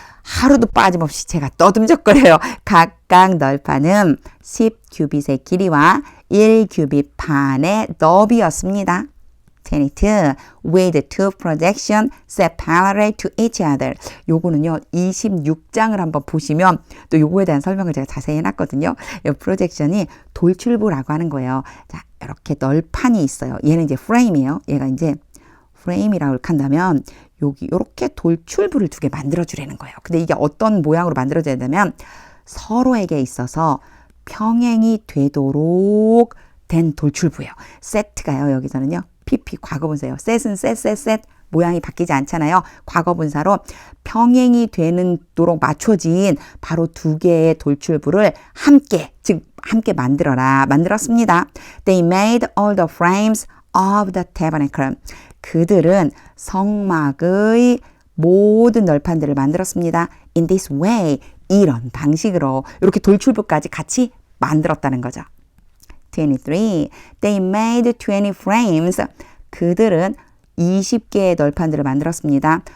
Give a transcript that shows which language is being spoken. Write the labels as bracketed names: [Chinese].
[Korean] 하루도 빠짐없이 제가 떠듬적거려요. 각각 널판은 10규빗의 길이와 1규빗 반의 너비였습니다. 22. [English] With two projection set parallel to each other. [Korean] 요거는요. 26장을 한번 보시면 또 요거에 대한 설명을 제가 자세히 해놨거든요. 이 프로젝션이 돌출부라고 하는 거예요. 자, 이렇게 널판이 있어요. 얘는 이제 프레임이에요. 얘가 이제 프레임이라고 한다면 여기 이렇게 돌출부를 2개 만들어 주라는 거예요. 근데 이게 어떤 모양으로 만들어져야 되냐면 서로에게 있어서 평행이 되도록 된 돌출부예요. 세트가요. 여기서는요. PP 과거분사예요. 셋은 셋 모양이 바뀌지 않잖아요. 과거분사로 평행이 되도록 맞춰진 바로 2개의 돌출부를 함께 만들었습니다. [English] They made all the frames of the tabernacle. [Korean] 그들은 성막의 모든 널판들을 만들었습니다. [English] In this way, [Korean] 이런 방식으로 이렇게 돌출부까지 같이 만들었다는 거죠. [English] 23. They made 20 frames. [Korean] 그들은 20개의 널판들을 만들었습니다.